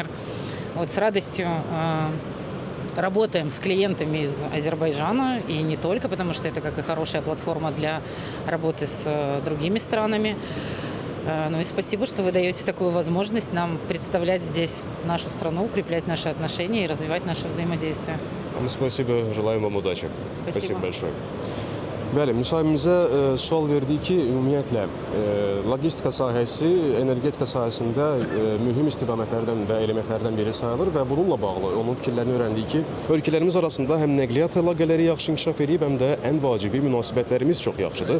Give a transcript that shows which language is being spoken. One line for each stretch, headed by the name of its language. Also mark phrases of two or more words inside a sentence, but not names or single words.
Russian: Вот с радостью работаем с клиентами из Азербайджана, и не только, потому что это как и хорошая платформа для работы с другими странами. Ну и спасибо, что вы даете такую возможность нам представлять здесь нашу страну, укреплять наши отношения и развивать наше взаимодействие. Спасибо, желаем вам удачи. Спасибо Большое.
Azerbaijani: Bəli, müsahibimizə sual verdik ki, ümumiyyətlə logistika sahəsi energetika sahəsində mühüm istiqamətlərdən və elementlərdən biri sayılır və bununla bağlı onun fikirlərini öyrəndik ki, ölkələrimiz arasında həm nəqliyyat əlaqələri yaxşı inkişaf edib, həm də ən vacibi münasibətlərimiz çox yaxşıdır.